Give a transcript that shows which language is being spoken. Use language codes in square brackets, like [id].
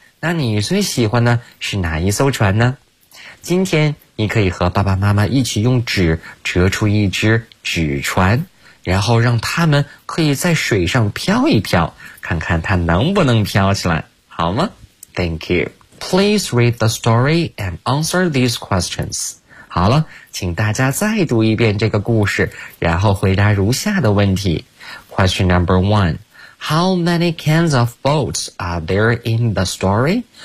[zh] 那你最喜欢的是哪一艘船呢？今天你可以和爸爸妈妈一起用纸折出一只纸船，然后让他们可以在水上飘一飘，看看它能不能飘起来，好吗？ [en] Thank you. Please read the story and answer these questions. [zh] 好了，请大家再读一遍这个故事，然后回答如下的问题。 [en] Question number one. How many kinds of boats are there in the story?